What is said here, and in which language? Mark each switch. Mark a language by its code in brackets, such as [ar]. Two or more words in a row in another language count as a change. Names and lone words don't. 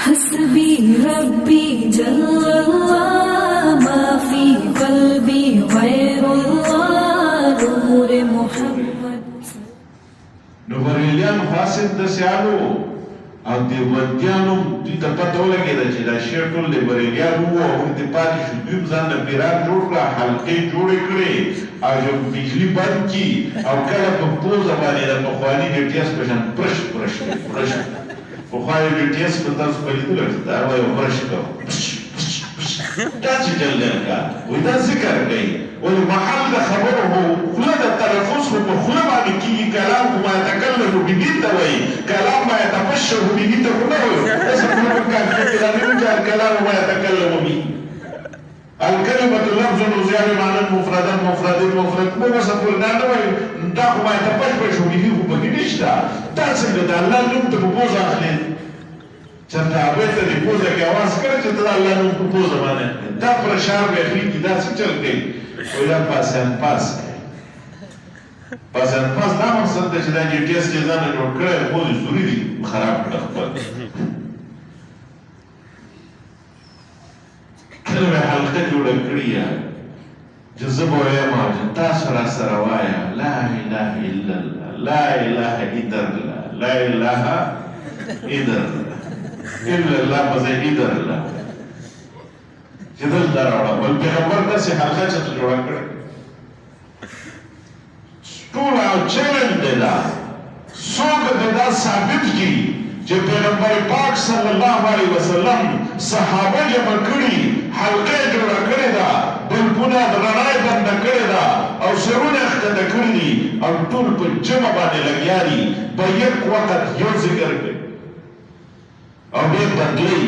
[ar] حسبي ربي جل الله ما في قلبي غير الله نور محمد. [ps] نو بریلیان فاسد دسیانو او دیوبندیانو دوی ته پته ولګېده چې دا شعر ټول د بریلیان وو او هغوی ته پاتې شو. دوی هم ځان له پیران جوړ کړه، حلقې جوړې کړې او چې بجلي بند کړي او کله په پوزه باندې د پخواني ډیټیس په شان پرش پرش پرش پخواني ډیټیس په تاسو په لیدلو دا وایي پرش کوه دا چې جلدیان کار وایي دا ذکر کوي ولې محل د خبرو هو خوله د تلفظ خو په خوله باندې کېږي. کلام [ar] ما یتکلم به [ps] ته وایي، کلام [ar] ما یتبشر به [ps] ته خو نه وایي. داسې خوله په کار کې دا نه وایي چې [ar] الکلام ما یتکلم به الکلمة لفظ وزیان معنی مفردا [ps] مفرد مفرد مو بس پورې دا نه وایي دا خو [ar] ما یتبشر به [ps] خو پکې نشته. دا څنګه د الله نوم ته په پوزه اخلي چرته هغوی ته د پوزه کې اواز کړی چې ته د الله نوم په پوزه باندې دا پرشار به اخلي چې دا څه چل کوي وایي دا پاسیان پاس کوي. پاسیان پاس دا مقصد دی چې دا ډیټیس چې ځانه جوړ کړی خو دې زوري دي خراب کړه خپل. کله مې حلقه جوړه کړې ده چې زه به وایم چې تاسو راسره وایه [ar] لا اله الا الله لا اله الا الله لا اله الا الله الا الله [ps] په ځای [ar] الا الله [ps] چې دلته راوړه. بل پیغمبر داسې حلقه چېرته جوړه کړې ټول او چلن دی دا. څوک دې دا ثابت کړي چې پیغمبر پاک [ar] صلی الله علیه وسلم [ps] صحابه جمع کړي، حلقه جوړه کړې ده، بلبونه د رڼا یې بنده کړې ده او سرونه یې ښکته کړي دي او ټول په جمع باندې لګیا دي په یک وخت یو ذکر کوي او بیا بدلوي.